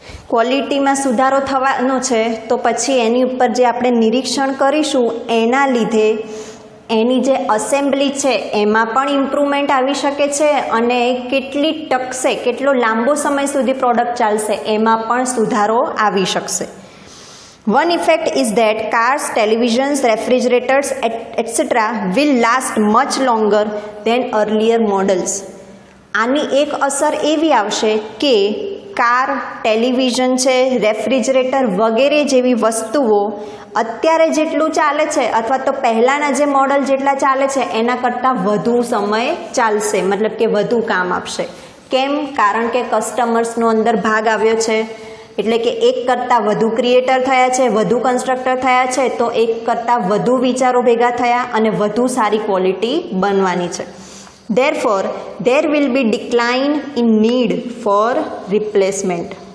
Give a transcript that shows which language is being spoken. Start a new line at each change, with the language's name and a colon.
Gujarati: ક્વોલિટીમાં સુધારો થવાનો છે તો પછી એની ઉપર જે આપણે નિરીક્ષણ કરીશું એના લીધે એની જે અસેમ્બલી છે એમાં પણ ઇમ્પ્રુવમેન્ટ આવી શકે છે અને કેટલી ટકશે, કેટલો લાંબો સમય સુધી પ્રોડક્ટ ચાલશે એમાં પણ સુધારો આવી શકશે.
English: One effect is that cars, televisions, refrigerators, etc. will last much longer than earlier models.
Gujarati: આની એક અસર એવી આવશે કે કાર, ટેલિવિઝન છે, રેફ્રિજરેટર વગેરે જેવી વસ્તુઓ અત્યારે જેટલું ચાલે છે અથવા તો પહેલાંના જે મોડલ જેટલા ચાલે છે એના કરતાં વધુ સમય ચાલશે, મતલબ કે વધુ કામ આપશે. કેમ? કારણ કે કસ્ટમર્સનો અંદર ભાગ આવ્યો છે, એટલે કે એક કરતાં વધુ ક્રિએટર થયા છે, વધુ કન્સ્ટ્રક્ટર થયા છે, તો એક કરતાં વધુ વિચારો ભેગા થયા અને વધુ સારી ક્વોલિટી બનવાની છે.
English: Therefore, there will be decline in need for replacement.